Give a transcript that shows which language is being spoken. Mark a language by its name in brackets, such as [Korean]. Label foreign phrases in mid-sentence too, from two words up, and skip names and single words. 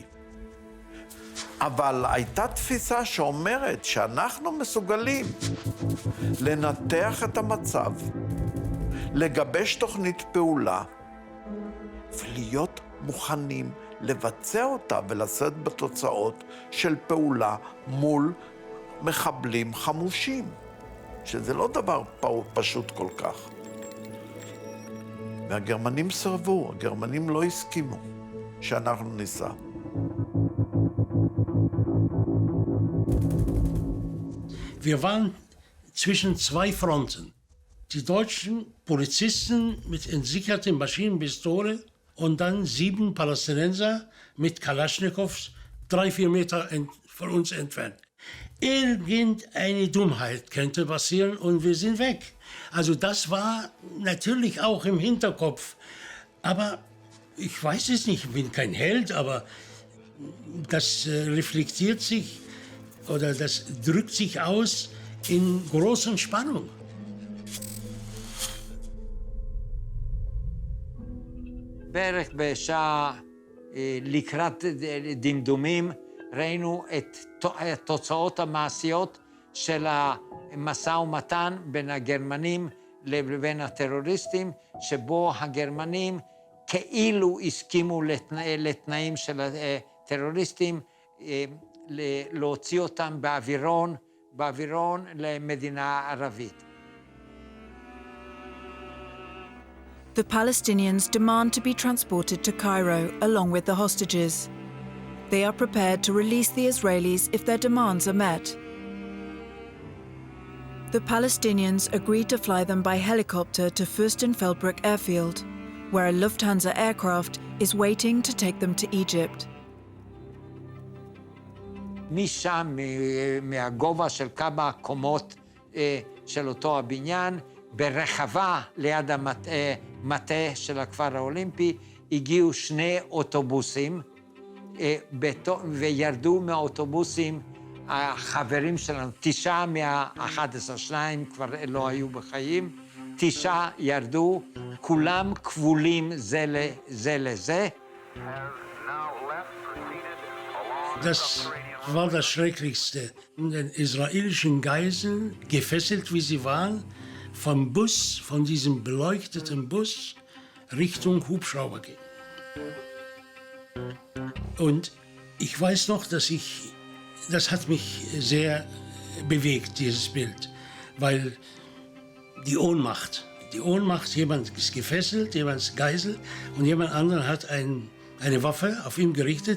[Hebrew] אבל הייתה תפיסה שאומרת שאנחנו מסוגלים לנתח את המצב, לגבש תוכנית פעולה, ולהיות מוכנים לבצע אותה ולשאת בתוצאות של פעולה מול מחבלים חמושים, שזה לא דבר פשוט כל כך. והגרמנים סרבו, הגרמנים לא הסכימו שאנחנו ניסע. [German] Wir waren zwischen zwei Fronten. Die deutschen Polizisten mit entsicherten Maschinenpistolen und dann 7 Palästinenser mit Kalaschnikows 3-4 Meter von uns entfernt. Irgendeine Dummheit könnte passieren und wir sind weg. Also das war natürlich auch im Hinterkopf. Aber ich weiß es nicht, ich bin kein Held, aber das reflektiert sich oder das drückt sich aus in großen Spannung. [Hebrew] בערך בשעה לקראת דמדומים ראינו את התוצאות המעשיות של המשא ומתן בין הגרמנים לבין הטרוריסטים, שבו הגרמנים כאילו הסכימו לתנאים של הטרוריסטים, להוציא אותם באווירון למדינה ערבית. [English] The Palestinians demand to be transported to Cairo along with the hostages. They are prepared to release the Israelis if their demands are met. The Palestinians agreed to fly them by helicopter to Fürstenfeldbruck airfield, where a Lufthansa aircraft is waiting to take them to Egypt. [Hebrew] משם, מהגובה של כמה קומות של אותו הבניין, ברחבה ליד המטה של הכפר האולימפי, הגיעו 2 אוטובוסים, וירדו מהאוטובוסים החברים שלנו, 9 מה-11, 2 כבר לא היו בחיים, 9 ירדו, כולם כבולים זה לזה. [German] Das war das Schrecklichste. Den israelischen Geiseln, gefesselt wie sie waren, vom Bus, von diesem beleuchteten Bus, Richtung Hubschrauber gehen. Und ich weiß noch, das hat mich sehr bewegt, dieses Bild, weil die Ohnmacht, jemand ist gefesselt, jemand ist Geisel und jemand anderen hat eine Waffe auf ihn gerichtet.